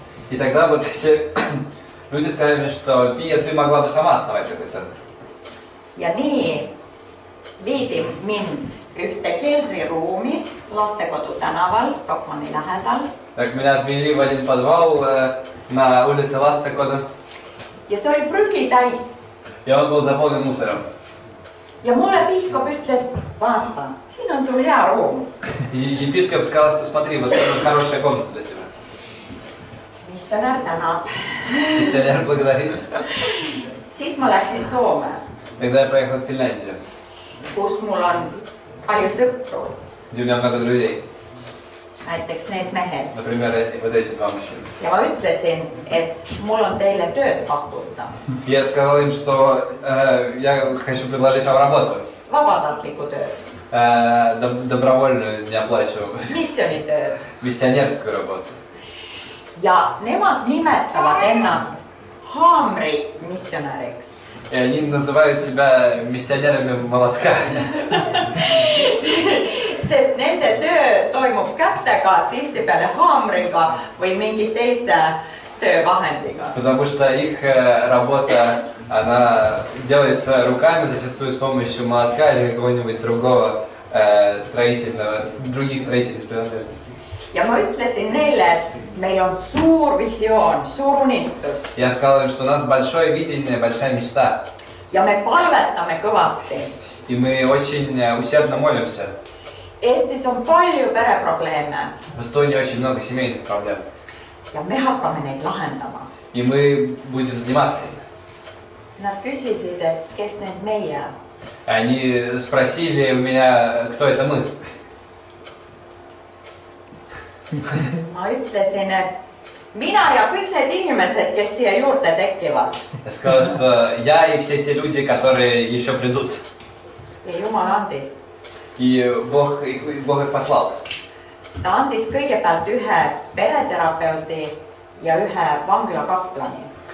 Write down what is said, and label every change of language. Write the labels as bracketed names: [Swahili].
[Russian] И тогда вот эти люди сказали, что Пия, ты могла бы сама основать такой центр. [Estonian] Ja nii viidi mind ühte keldriruumi Lastekodu tänaval Stockmanni lähedal. [Russian] Так меня отвели в один подвал на улице Ластекода. [Estonian] Ja see oli prügi täis. [Russian] И он был заполнен мусором. [Estonian] Ja mulle piiskop ütles, vaata, siin on sul hea ruum. [Russian] И епископ сказал, что смотри, вот это хорошая комната для тебя. [Estonian] Missionär tänab. [Russian] Миссионер благодарит. [Estonian] Siis ma läksin Soome, [Russian] Тогда я поехал в Финляндию, [Estonian] kus mul on palju sõpru. [Russian] где у меня много друзей. [Estonian] Näiteks need mehed. [Russian] Например, вот эти два мужчины. [Estonian] Ja ma ütlesin, et mul on teile tööd pakkuda. [Russian] Я сказал им, что я хочу предложить вам работу. [Estonian] Vabatahtliku tööd. [Russian] Добровольную, неоплачиваемую. [Estonian] Missionitööd. [Russian] Миссионерскую работу. [Estonian] Ja nemad nimetavad ennast haamrimissionäriks. [Russian] И они называют себя миссионерами молотка. [Estonian] Sest nende töö toimub kätega, tihtipeale haamriga või mingi teise töövahendiga. [Russian] Потому что их работа, она делается руками, зачастую с помощью молотка или какого-нибудь другого других строительных принадлежностей. [Estonian] Ja ma ütlesin neile, et meil on suur visioon, suur unistus. [Russian] Я сказал им, что у нас большое видение, большая мечта. [Estonian] Ja me palvetame kõvasti. [Russian] И мы очень усердно молимся. [Estonian] Eestis on palju pereprobleeme. [Russian] В Эстонии очень много семейных проблем. [Estonian] Ja me hakkame neid lahendama. [Russian] И мы будем заниматься ими. [Estonian] Nad küsisid, et kes need meie? [Russian] Они спросили у меня, кто это мы. [Estonian] Ma ütlesin, et mina ja kõik need inimesed, kes siia juurde tekivad. [Russian] Я сказал, что я и все те люди, которые еще придут. [Estonian] Ja Jumal andis. [Russian] И Бог их послал. [Estonian] Ta andis kõigepealt ühe pereterapeudi ja ühe vanglakaplani.